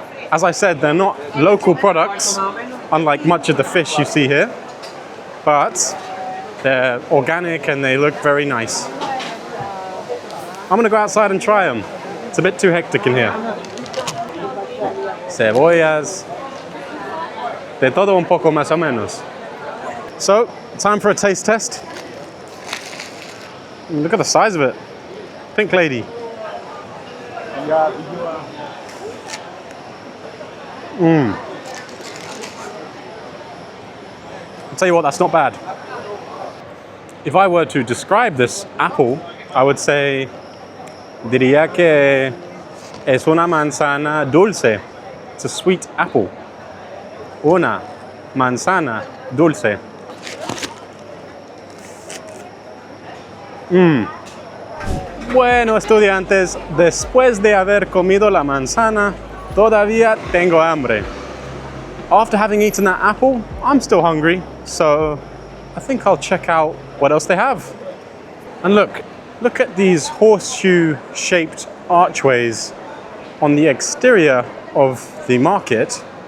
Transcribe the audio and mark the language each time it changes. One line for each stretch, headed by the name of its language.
English: As I said, they're not local products, unlike much of the fish you see here, but they're organic and they look very nice. I'm gonna go outside and try them. It's a bit too hectic in here.
Spanish: Cebollas, de todo un poco más o menos.
English: So, time for a taste test. Look at the size of it. Pink Lady. I'll tell you what, that's not bad. If I were to describe this apple, I would say,
Spanish: diría que es una manzana dulce.
English: It's a sweet apple.
Spanish: Una manzana dulce. Bueno, estudiantes, después de haber comido la manzana, todavía tengo hambre.
English: After having eaten that apple, I'm still hungry, so I think I'll check out what else they have. And look at these horseshoe-shaped archways on the exterior of the market.